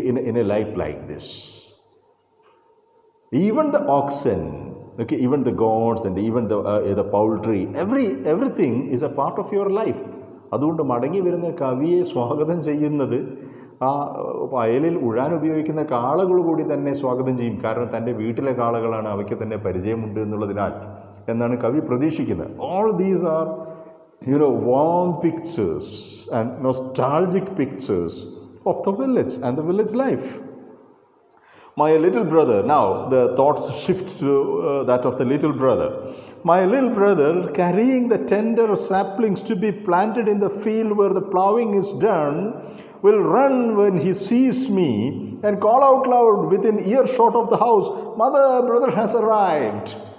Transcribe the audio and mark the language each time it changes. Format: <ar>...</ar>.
<en>In a life like this, even the oxen, Okay, even the gods and even the poultry, everything is a part of your life.</en> <ml>അതുകൊണ്ട് മടങ്ങി വരുന്ന കവിയെ സ്വാഗതം ചെയ്യുന്നത് ആ വയലിൽ ഉഴാൻ ഉപയോഗിക്കുന്ന കാളകൾ കൂടി തന്നെ സ്വാഗതം ചെയ്യും. കാരണം തൻ്റെ വീട്ടിലെ കാളകളാണ്, അവയ്ക്ക് തന്നെ പരിചയമുണ്ട് എന്നുള്ളതിനാൽ എന്നാണ് കവി പ്രതീക്ഷിക്കുന്നത്.</ml> <en>All these are warm pictures and nostalgic pictures of the village and the village life. My little brother, now the thoughts shift to that of the little brother. My little brother, carrying the tender saplings to be planted in the field where the plowing is done, will run when he sees me and call out loud within earshot of the house, "Mother, brother has arrived."</en>